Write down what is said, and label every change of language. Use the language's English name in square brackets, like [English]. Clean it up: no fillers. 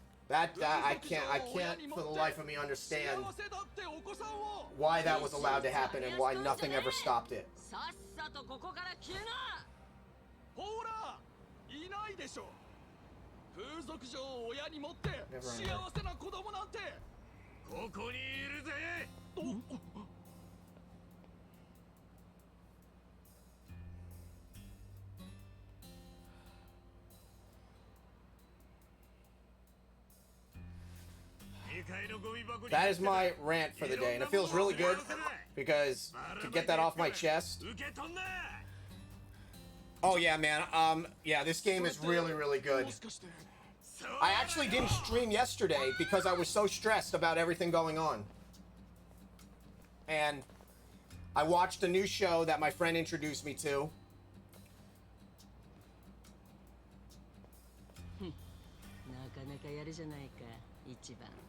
[English] I can't for the life of me understand why that was allowed to happen and why nothing ever stopped it. [Japanese] さっさとここから消えな。ほら、いないでしょ。風俗嬢を親に持って幸せな子供なんてここにいるぜ。 [English] That is my rant for the day, and it feels really good because to get that off my chest. Oh yeah, man. Yeah, this game is really, really good. I actually didn't stream yesterday because I was so stressed about everything going on. And I watched a new show that my friend introduced me to. [Japanese] なかなかやるじゃないか、一番。